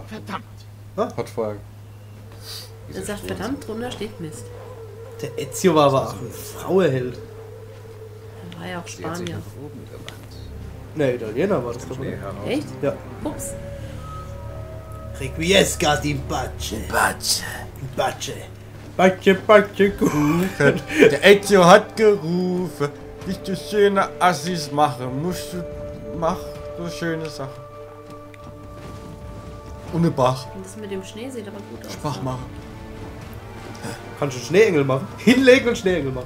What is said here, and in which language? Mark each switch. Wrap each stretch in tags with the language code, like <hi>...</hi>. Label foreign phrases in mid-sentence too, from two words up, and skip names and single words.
<de>Verdammt! Hat vorher. Er sagt, verdammt, drunter steht Mist. Der Ezio war aber auch ein Frauenheld. Er war ja auch Sie hat sich Spanier. nach oben gewandt. Ne, Italiener war das doch, Schnee oder? heraus. Echt? Ja. Ups.</de> <la>Requiescat in pace. Batsch. Pace. Pace, pace,</la> <de>gut. Der Ezio hat gerufen, nicht so schöne Assis machen, musst du, mach so schöne Sachen. Ohne Bach. Und das mit dem Schnee sieht aber gut aus. Bach machen. Kannst du einen Schneeengel machen? Hinlegen und Schneeengel machen.</de>